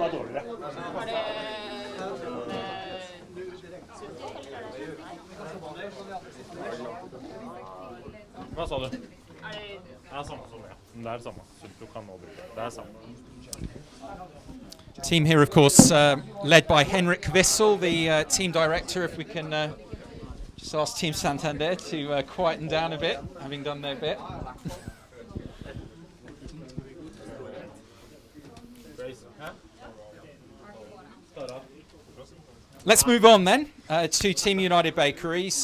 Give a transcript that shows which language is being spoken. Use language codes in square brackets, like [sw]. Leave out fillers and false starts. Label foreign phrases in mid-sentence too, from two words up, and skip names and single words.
[no] Hva sa du? Det er samme som det. Det er det samme. Du kan nå bruke det. Det er samme. [en] Team here, of course, led by Henrik Wissel, the team director. If we can just ask Team Santander to quieten down a bit, having done their bit. Let's move on then to Team United Bakeries.